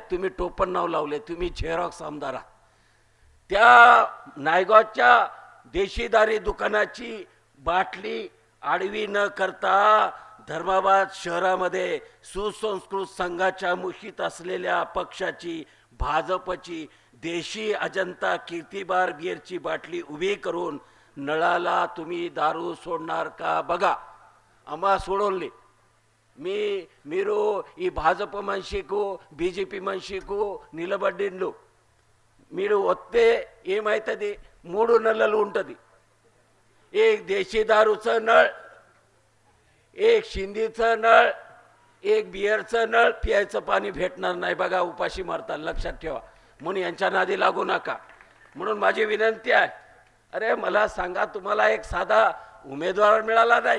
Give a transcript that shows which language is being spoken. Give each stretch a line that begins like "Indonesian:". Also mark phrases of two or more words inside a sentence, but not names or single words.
Marathi: तुम्ही टोपण नाव लावले, तुम्ही झेरॉक्स आमदार आहात. त्या नायगावच्या देशीदारी दुकानाची बाटली आडवी न करता धर्माबाद शहरामध्ये सुसंस्कृत संघाच्या मुशीत असलेल्या पक्षाची, भाजपची देशी अजंता कीर्तिबार बिअरची बाटली उभी करून नळाला तुम्ही दारू सोडणार का बघा. आम्हा सोडवले.
Telugu: మీరు ఈ భాజప మనిషికు బీజేపీ మనిషికు నిలబడిండు. మీరు వస్తే ఏమవుతుంది? 3 నెలలు ఉంటుంది.
Marathi: एक देशी दारूचं नळ, एक शिंदीचं नळ, एक बिअरचं नळ, प्यायचं पाणी भेटणार नाही बघा, उपाशी मारतात. लक्षात ठेवा, म्हणून यांच्या नादी लागू नका. म्हणून माझी विनंती आहे, अरे मला सांगा, तुम्हाला एक साधा उमेदवार मिळाला नाही?